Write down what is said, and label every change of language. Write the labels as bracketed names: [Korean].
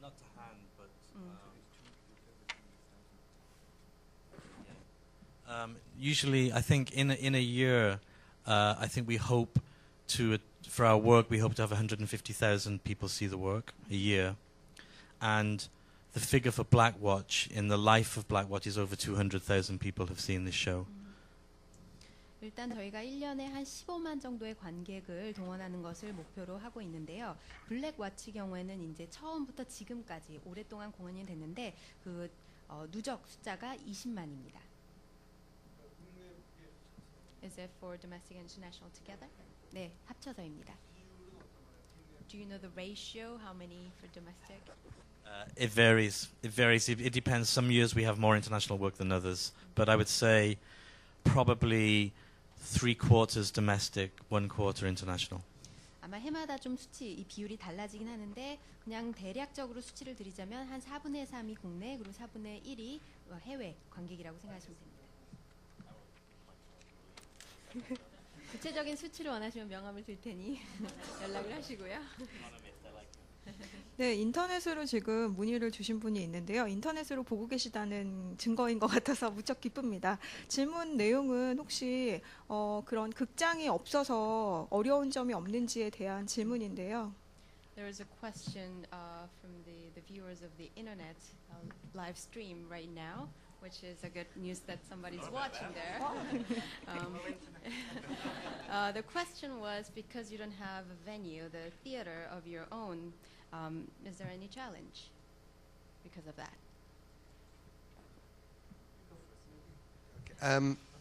[English] Not to hand, but usually, I think in a year, I think we hope to, for our work, we hope to have 150,000 people see the work a year, and the figure for Blackwatch in the life of Blackwatch is over 200,000 people have seen this show. [Korean] 일단 저희가 1년에 한 15만 정도의 관객을 동원하는 것을 목표로 하고 있는데요. 블랙워치 경우에는 이제 처음부터 지금까지 오랫동안 공연이 됐는데 그 누적 숫자가 20만입니다. [English] Is it for domestic and international together? [Korean] 네, 합쳐서입니다. [English] Do you know the ratio? How many for domestic? It varies. It depends. Some years we have more international work than others. But I would say probably 3/4 domestic, 1/4 international. [Korean] 아마 해마다 좀 이 비율이 달라지긴 하는데 그냥 대략적으로 수치를 드리자면 한 4분의 3이 국내 그리고 4분의 1이 해외 관객이라고 생각하시면 됩니다. 구체적인 수치를 원하시면 명함을 줄 테니 연락을 하시고요. 네, 인터넷으로 지금 문의를 주신 분이 있는데요. 인터넷으로 보고 계시다는 증거인 것 같아서 무척 기쁩니다. 질문 내용은 혹시 그런 극장이 없어서 어려운 점이 없는지에 대한 질문인데요. [English] There is a question from the viewers of the internet live stream right now, which is a good news that somebody's watching there. The question was, because you don't have a venue, the theater of your own, is there any challenge because of that?